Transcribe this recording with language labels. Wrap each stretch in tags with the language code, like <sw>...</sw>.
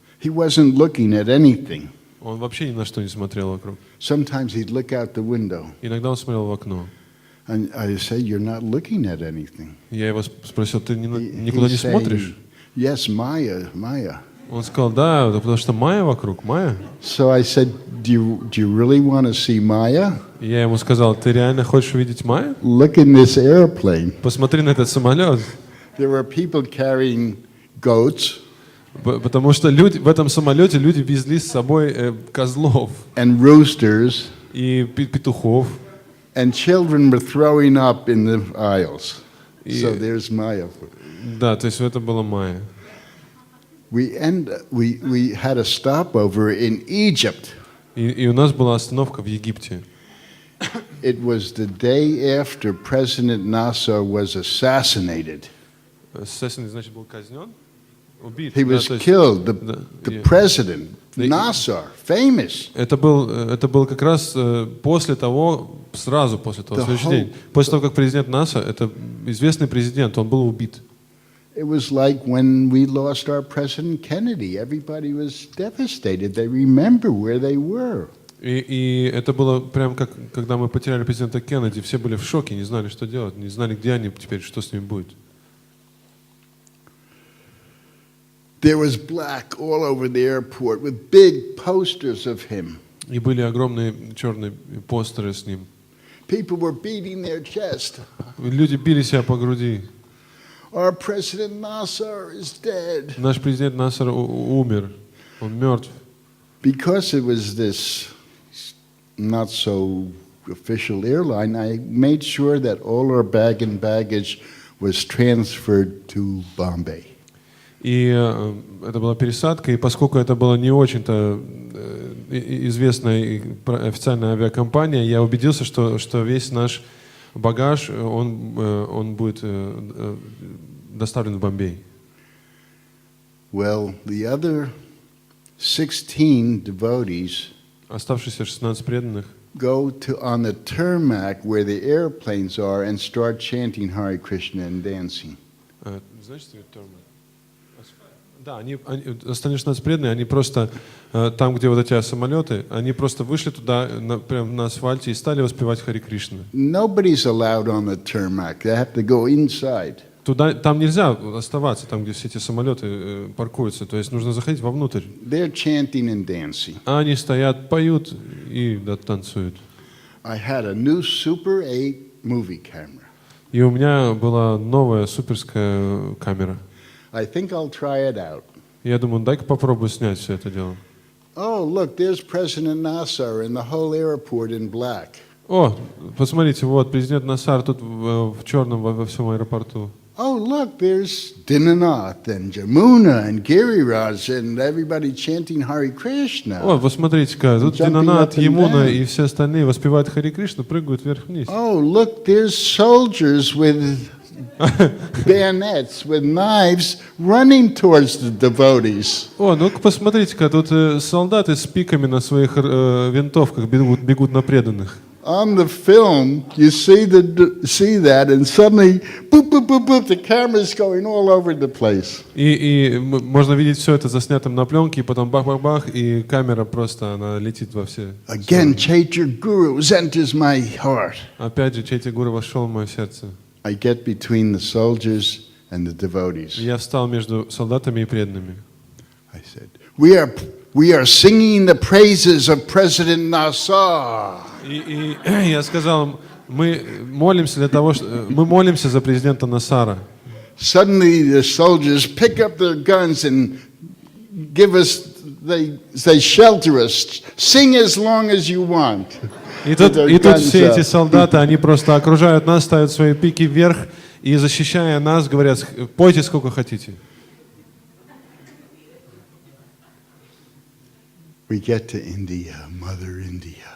<en>He wasn't looking at anything.</en> <ru>Он вообще ни на что не смотрел вокруг.</ru> <en>Sometimes he'd look out the window.</en> <ru>Иногда он смотрел в окно.</ru> <en>And I say, "You're not looking at anything."</en> <ru>Я его спросил, ты никуда не</ru> <en>He's saying,</en> <ru>смотришь?</ru> <en>Yes, Maya.</en> <ru>Он сказал, да, потому что Майя вокруг, Майя.</ru> <en>So I said, do you really want to see Maya?</en> <ru>Я ему сказал, ты реально хочешь увидеть Майю?</ru> <en>Look in this airplane.</en> <ru>Посмотри на этот самолет.</ru> <en>There were people carrying goats</en> <ru>Потому что в этом самолете люди везли с собой козлов</ru> <en>and roosters,</en> <ru>и петухов.</ru> <en>and children were throwing up in the aisles. So there's Maya.</en> <ru>Да, то есть это была Майя.</ru> <en>We had a stopover in Egypt.</en> <ru>И у нас была остановка в Египте.</ru> <en>It was the day after President Nasser was assassinated.</en> <ru>Assassin, значит, был казнен? Убит.</ru> <en>He was killed. The president, Nasser, famous.</en> <ru>Это был как раз после того, сразу после того, следующий день. После того, как президент НАСА, это известный президент, он был убит.</ru> <en>It was like when we lost our President Kennedy. Everybody was devastated. They remember where they were.</en> <ru>И это было прям как, когда мы потеряли президента Кеннеди, все были в шоке, не знали, что делать, не знали, где они теперь, что с ними будет.</ru> <en>There was black all over the airport with big posters of him.</en> <ru>И были огромные черные постеры с ним.</ru> <en>People were beating their chest.</en> <ru>Люди били себя по груди.</ru> <en>our President Nasser is dead.</en> <ru>Наш президент Насар умер, он мертв.</ru> <en>Because it was this not so official airline, I made sure that all our bag and baggage was transferred to Bombay.</en> <ru>И это была пересадка, и поскольку это была не очень-то известная официальная авиакомпания, я убедился, что весь наш багаж, он будет доставлен в Бомбей.</ru> <en>Well, the other 16 devotees</en> <ru>Оставшиеся 16 преданных</ru> <en>go on the tarmac where the airplanes are and start chanting Hare Krishna and dancing.</en> <ru>Знаешь, что это термин? Да, остальные 16 преданные, они просто там, где вот эти самолеты, они просто вышли туда, прямо на асфальте и стали воспевать Хари Кришна.</ru> <en>Nobody's allowed on the tarmac. They have to go inside.</en> <ru>Там нельзя оставаться, там, где все эти самолеты паркуются, то есть нужно заходить вовнутрь.</ru> <en>They're chanting and dancing.</en> <ru>А они стоят, поют и танцуют.</ru> <en>I had a new Super 8 movie camera.</en> <ru>И у меня была новая суперская камера.</ru> <en>I think I'll try it out.</en> <ru>Я думаю, дай-ка попробую снять все это дело.</ru> <en>Oh, look, there's President Nasser and the whole airport in black.</en> <ru>О, посмотрите, вот президент Насар тут в черном во всем аэропорту.</ru> <en>Oh, look, there's Dinanath and Jamuna and Giriraj and everybody chanting Hare Krishna.</en> <ru>О, вы смотрите-ка, тут Динанат, Ямуна и все остальные воспевают Хари Кришну, прыгают вверх-вниз.</ru> <en>Oh, look, there's soldiers with bayonets, with knives, running towards the devotees.</en> <ru>О, ну-ка посмотрите-ка, тут солдаты с пиками на своих винтовках бегут на преданных.</ru> <en>On the film, you see that, and suddenly, boop, boop, boop, boop, the camera's going all over the place.</en> <ru>И можно видеть все это заснятым на пленке, и потом бах-бах-бах, и камера просто, она летит во все.</ru> <en>Again, Chaitanya Guru enters my heart.</en> <ru>Опять же, Чайтя Гуру вошел в мое сердце.</ru> <en>I get between the soldiers and the devotees.</en> <ru>Я встал между солдатами и преданными.</ru> <en>I said, we are singing the praises of President Nasser.</en> <ru>И я сказал им, мы молимся за президента Насара.</ru> <en>Suddenly the soldiers pick up their guns and they shelter us. Sing as long as you want.</en> <ru>И тут все эти солдаты, они просто окружают нас, ставят свои пики вверх и, защищая нас, говорят, пойте сколько хотите.</ru> <en>We get to India, Mother India.</en>